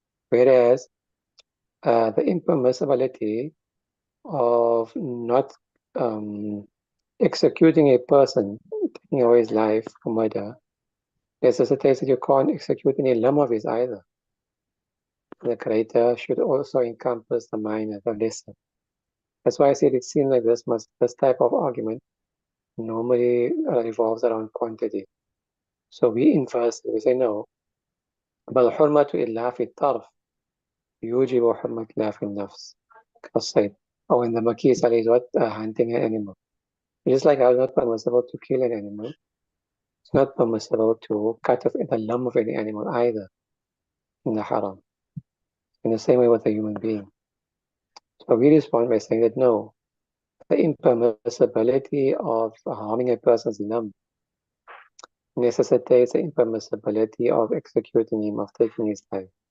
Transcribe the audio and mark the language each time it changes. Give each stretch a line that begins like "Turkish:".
English: Whereas the impermissibility of not executing a person, taking away his life for murder, necessitates that you can't execute any limb of his either. The greater should also encompass the minor, the lesser. That's why I said it seems like this type of argument normally revolves around quantity. So we inverse, we say no,
Arabic: بل حرمة إتلاف الطرف يوجب حرمة إتلاف النفس كالصيد.
English: Or in the Makis is what hunting an animal. Just like it's not permissible to kill an animal, it's not permissible to cut off the limb of any animal either in the haram. In the same way with a human being. So we respond by saying that no, the impermissibility of harming a person's limb necessitates the impermissibility of executing him, of taking his life.